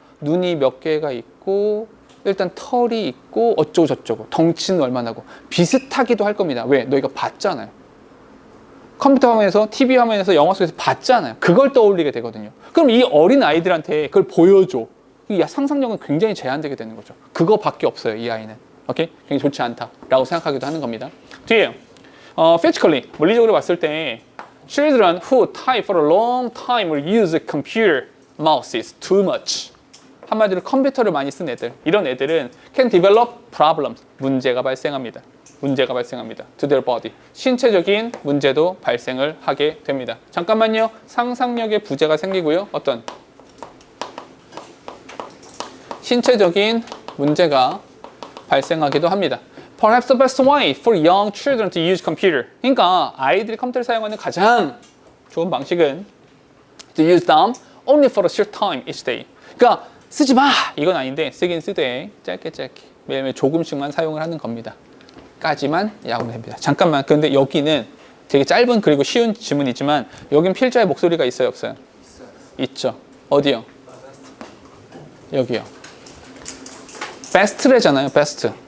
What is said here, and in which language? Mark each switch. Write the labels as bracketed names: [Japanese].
[Korean] 눈이 몇 개가 있고 일단 털이 있고 어쩌고 저쩌고 덩치는 얼마나고 비슷하기도 할 겁니다. 왜? 너희가 봤잖아요. 컴퓨터 화면에서 TV 화면에서 영화 속에서 봤잖아요. 그걸 떠올리게 되거든요. 그럼 이 어린 아이들한테 그걸 보여줘. 이 상상력은 굉장히 제한되게 되는 거죠. 그거밖에 없어요. 이 아이는. 오케이? 굉장히 좋지 않다라고 생각하기도 하는 겁니다. 뒤에요. [English] Physically, [Korean] 물리적으로 봤을 때 [English] Children who type for a long time will use computer mouses too much. [Korean] 한마디로 컴퓨터를 많이 쓴 애들, 이런 애들은 [English] can develop problems. [Korean] 문제가 발생합니다. [English] To their body. [Korean] 신체적인 문제도 발생을 하게 됩니다. 잠깐만요. 상상력에 부재가 생기고요. 어떤? 신체적인 문제가 발생하기도 합니다. [English] Perhaps the best way for young children to use computer. [Korean] 그러니까 아이들이 컴퓨터를 사용하는 가장 좋은 방식은 [English] to use them only for a short time each day. [Korean] 그러니까 쓰지 마! 이건 아닌데 쓰긴 쓰되 짧게 매일매일 조금씩만 사용을 하는 겁니다. 까지만 야구를 합니다. 잠깐만. 그런데 여기는 되게 짧은 그리고 쉬운 질문이지만 여긴 필자의 목소리가 있어요, 없어요? 있죠. 어디요? 여기요. best래잖아요. best.